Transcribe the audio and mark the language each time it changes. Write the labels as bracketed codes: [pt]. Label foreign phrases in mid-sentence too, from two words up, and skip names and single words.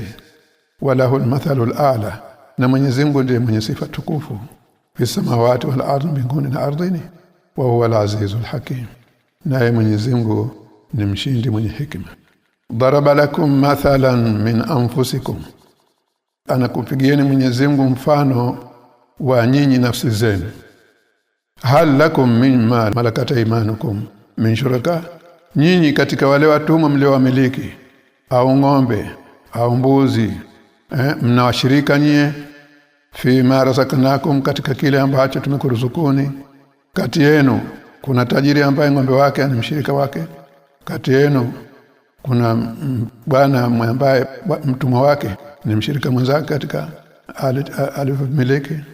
[ar] وله المثل الأعلى, [sw] na Mwenyezi Mungu ndiye mwenye sifa tukufu [ar] في السماوات والأرض, [sw] mbinguni na ardhini. [ar] وهو العزيز الحكيم, [sw] na yeye Mwenyezi Mungu ni mshindi mwenye hikima. [ar] ضرب لكم مثلا من أنفسكم, [sw] anakupigieni Mwenyezi Mungu mfano wa nyinyi nafsi zenu. [ar] هل لكم مما ملكت أيمانكم من شركاء, [sw] nyinyi katika wale watumwa mliowamiliki, au ng'ombe au mbuzi, mnawashirika nyie [ar] في ما رزقناكم, [sw] katika kile ambacho tumekuruzukuni. Kati yenu kuna tajiri ambaye ng'ombe wake ni mshirika wake, kati yenu kuna bwana ambaye mtumwa wake ni mshirika mwenzake katika alivyomiliki.